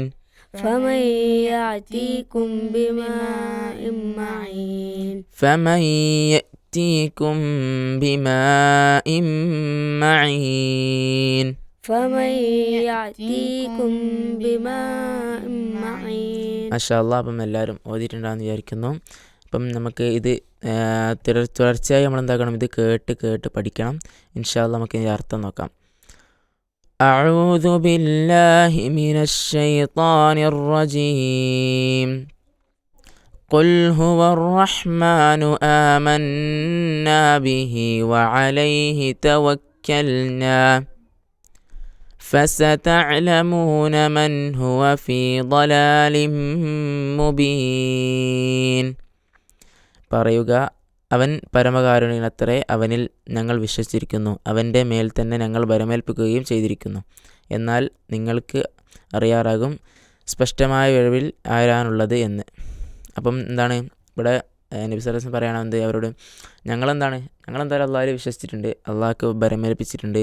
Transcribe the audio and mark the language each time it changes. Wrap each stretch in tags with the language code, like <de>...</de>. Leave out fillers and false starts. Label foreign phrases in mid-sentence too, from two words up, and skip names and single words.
<ar>فمن يأتيكم بماء معين فمن يأتيكم بماء معين فمن يأتيكم بماء معين. ما شاء الله.</ar> <ml>അപ്പം എല്ലാവരും ഓതിയിട്ടുണ്ടാകുമെന്ന് വിചാരിക്കുന്നു. അപ്പം നമുക്ക് ഇത് തുടർച്ചയായി നമ്മൾ എന്താക്കണം, ഇത് കേട്ട് പഠിക്കണം.</ml> <ar>إن شاء الله</ar> <ml>നമുക്ക് ഇതിൻ്റെ അർത്ഥം നോക്കാം.</ml> <ar>أعوذ بالله من الشيطان الرجيم. قل هو الرحمن آمنا به وعليه توكلنا فستعلمون من هو في ضلال مبين.</ar> <ml>പറയുക, അവൻ പരമകാരുണികനത്രേ, അവനിൽ ഞങ്ങൾ വിശ്വസിച്ചിരിക്കുന്നു, അവൻ്റെ മേൽ തന്നെ ഞങ്ങൾ ഭരമേൽപ്പിക്കുകയും ചെയ്തിരിക്കുന്നു. എന്നാൽ നിങ്ങൾക്ക് അറിയാറാകും സ്പഷ്ടമായ കഴിവിൽ ആരാനുള്ളത് എന്ന്. അപ്പം എന്താണ് ഇവിടെ നബി</ml> <ar>صلى الله عليه وسلم</ar> <ml>പറയണത് അവരോട്, ഞങ്ങളെന്തായാലും അള്ളാഹുവിൽ വിശ്വസിച്ചിട്ടുണ്ട്, അള്ളാഹ്ക്ക് ഭരമേൽപ്പിച്ചിട്ടുണ്ട്.</ml>